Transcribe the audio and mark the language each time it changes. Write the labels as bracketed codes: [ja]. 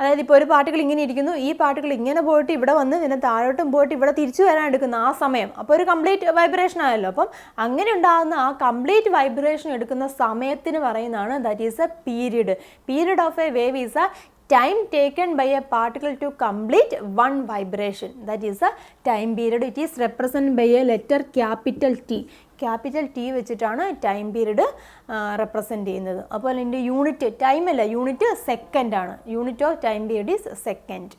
[ml] അതായത് ഇപ്പോൾ ഒരു പാർട്ടിക്കിൾ ഇങ്ങനെ ഇരിക്കുന്നു, ഈ പാർട്ടിക്കിൾ ഇങ്ങനെ പോയിട്ട് ഇവിടെ വന്ന് ഇതിനെ താഴോട്ടും പോയിട്ട് ഇവിടെ തിരിച്ചു വരാൻ എടുക്കുന്ന ആ സമയം, അപ്പോൾ ഒരു കംപ്ലീറ്റ് വൈബ്രേഷൻ ആയല്ലോ. അപ്പം അങ്ങനെ ഉണ്ടാകുന്ന ആ കംപ്ലീറ്റ് വൈബ്രേഷൻ എടുക്കുന്ന സമയത്തിന് പറയുന്നതാണ് [en] That is a period of a wave is a time taken by a particle to complete 1 vibration. That is a time period. It is represented by a letter capital T. [ml] Capital T വെച്ചിട്ടാണ് time period represent ചെയ്യുന്നത്. അപ്പോൾ അതിൻ്റെ unit time അല്ല, unit second ആണ്. [en] Unit of time period is second.